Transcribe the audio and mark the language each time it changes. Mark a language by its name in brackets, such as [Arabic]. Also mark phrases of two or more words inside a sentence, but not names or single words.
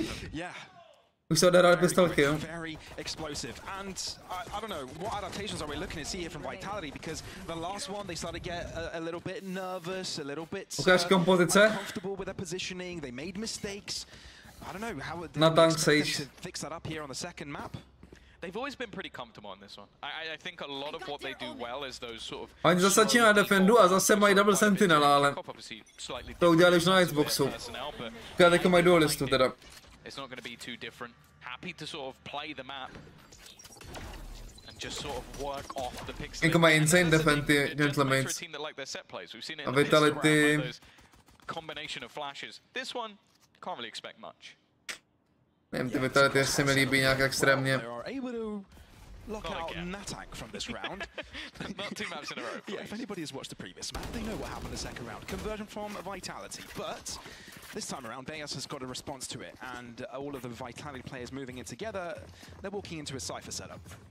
[Czech] Už se odehrály pistolky, jo? Ukáž kompozice? Na tank sage. [English] They've always been pretty comfortable on this one. I think a lot of what they do well is those sort of... [Czech] Oni zase začínají defendu a zase mají [English] double sentinel, [Czech] ale to udělali už na Xboxu. Když teďka mají dualistu teda. [English] It's not going to be too different. Happy to sort of play the map and just sort of work off the pixel. [Czech] Jako mají insane defendy, gentlemates. A vitality. [English] Combination of flashes. This one can't really expect much. [Czech] Nevím, ty vitality se mi líbí nějak extrémně. [English] Lock out Natak from this round. Not 2 maps in a row. Yeah, if anybody has watched the previous map, they know what happened in the second round. Conversion from Vitality, but This time around, Bayas has got a response to it, and all of the Vitality players moving in together, they're walking into a Cypher setup.